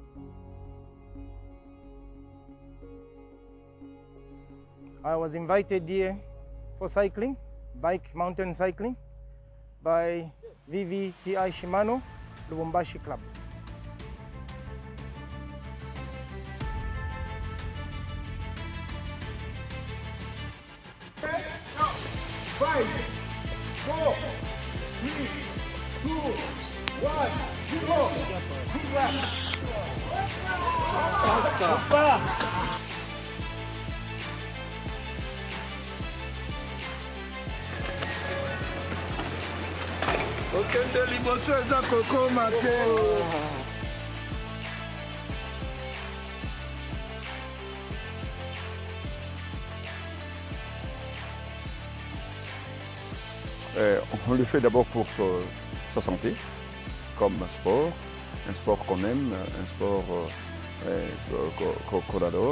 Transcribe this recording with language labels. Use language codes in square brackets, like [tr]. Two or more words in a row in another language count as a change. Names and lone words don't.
[en] I was invited here for cycling, mountain cycling, by VVTI Shimano, Lubumbashi Club. Five, 4, 3, 2, 1, go! [ln] okende liboso eza kokoma te. [fr] On le fait d'abord pour sa santé, comme un sport qu'on aime, un sport qu'on adore.